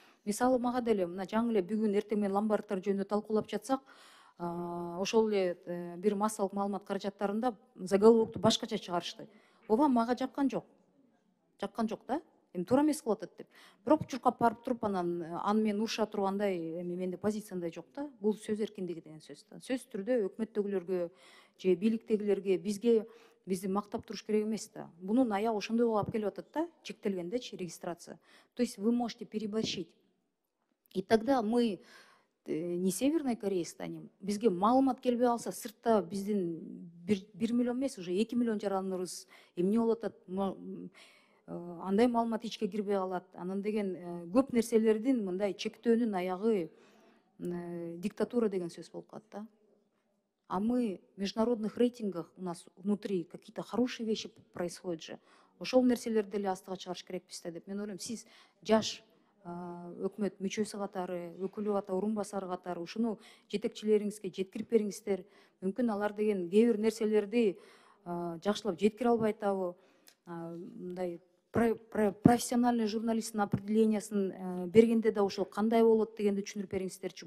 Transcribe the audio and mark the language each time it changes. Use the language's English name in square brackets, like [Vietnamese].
[Kyrgyz] Мисалы мага деле мына жаңы эле бүгүн эртең менен ломбардтар жөнүндө талкуулап жатсак, ошол эле бир массалык маалымат каражаттарында заголовокту башкача чыгарышты. Ооба мага жаккан жок. Жаккан жок да. Эми туура эмес кылып атат деп. Бирок чуркап барып туруп анан аны менен уруша тургандай эми менде позициямдай жок да. Бул сөз эркиндиги деген сөз да. Сөзсүз түрдө өкмөттөгүлөргө же бийликтегилерге бизге бизди мактап туруш керек эмес да. Бунун аягы ошондой алып келип атат да, чектелгендечи регистрация. [Russian] То есть вы можете переборщить. И тогда мы не Северной Кореей станем. [Kyrgyz] Бизге маалымат келбей калса, сыртта биздин 1 миллион эмес, уже 2 миллион жараныбыз эмне болуп атат, андай маалымат ичке кирбей калат. Анан деген көп нерселердин мындай чектөөнүн аягы диктатура деген сөз болуп калат да. [Russian] А мы в международных рейтингах, у нас внутри какие-то хорошие вещи происходят же. [Kyrgyz] Ошол нерселерди деле астыга чыгарыш керекпиз да деп мен ойлойм. Сиз жаш өкмөт мүчөсү катары, өкүлү катары, орун басары катары ушуну жетекчилериңизге жеткирип бериңиздер. Мүмкүн алар деген кээ бир нерселерди жакшылап жеткире албай атабы. Мындай профессиональный журналисттин определениясын бергенде да ошол кандай болот дегенди түшүндүрүп бериңиздерчи.